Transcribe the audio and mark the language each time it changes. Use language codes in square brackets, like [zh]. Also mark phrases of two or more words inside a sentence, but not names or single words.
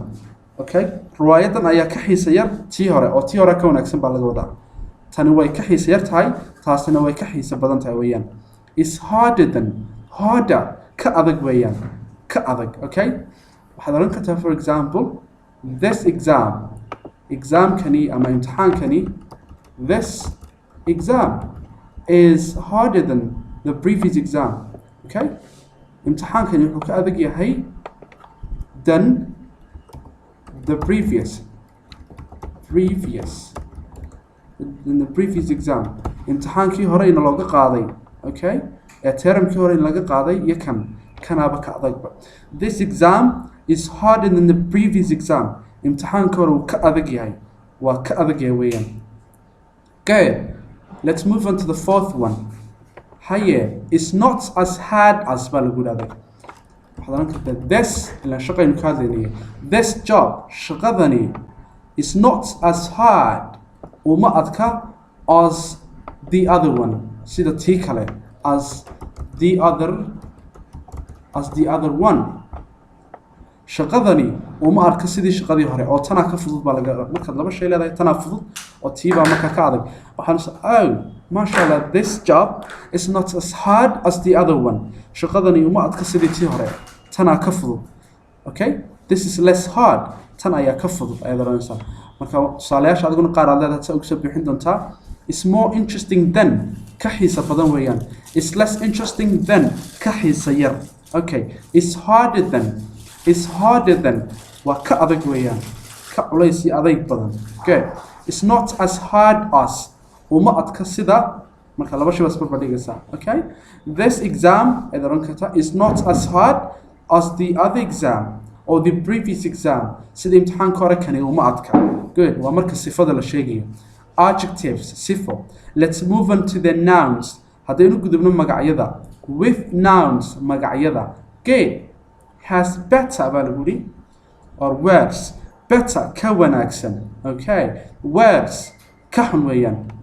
[so] Okay, riwaayadan ayaa ka xiisa yar tii hore oo tii hore ka wanaagsan baa laga wadaa. Tani way ka xiisa yar tahay taasina way ka xiisa badan tahay weeyaan. [en] Is harder [so] ka adag weeyaan. Ka adag. [en] Okay, [so] waxaad oran kartaa [en] for example this [so] examkani ama imtixaankani [en] this exam is harder than the previous exam. [so] Okay, imtixaankani wuxuu ka adag yahay [en] than the previous exam. [so] imtixaankii hore in looga qaaday. Okay, termkii hore in laga qaaday iyo kanaaba ka adagba. [en] This exam is harder than the previous exam. [so] imtixaankii hore wuu ka adag yahay. Waa ka adag yahay weeyaan. [en] Good, let's move on to the fourth one. Haye is not as hard as [so] baa lagu dhahday. waxaad oran kartaa this ilaa shaqaynu ka hadlaynaya. [en] This job shaqadani is not as hard [so] uma adka [en] as the other one [so] sida tii kale [en] as the other one. [so] shaqadani uma arka sidii shaqadii hore oo tana ka fudud baa laga markaad laba shay leedahay tana fudud oo tii baa marka ka adag. [en] waxaan mashallah this job is not as hard as the other one. [so] shaqadani uma adka sidii tii hore tana ka fudud. Okay, [en] this is less hard [so] tan ayaa ka fudud ayaad oranaysaa. marka tusaalayaasha adiguna qaar aad leedahay ugu soo bixin doontaa. [en] Is more interesting than [so] ka xiisa badan weeyaan. [en] Is less interesting than [so] ka xiisa yar. Okay, [en] is harder than [so] waa ka adag weeyaan. ka culays iyo adayg badan. Good, [en] is not as hard as [so] uma adka sida marka laba shay isku badhigaysaa. [en] Okay, this exam [so] ayaad oran kartaa [en] is not as hard as the other exam or the previous exam. [so] sida imtixaanka hore kani uma adka. Good, waa marka sifada la sheegayo. [en] Adjectives sifo. Let's move on to the nouns. [so] haddaynu gudubno magacyada. [en] With nouns magacyada. Good, has better [so] baa lagu yidhi [en] or worse. [so] Better ka wanaagsan. Okay, worse ka xun weeyaan.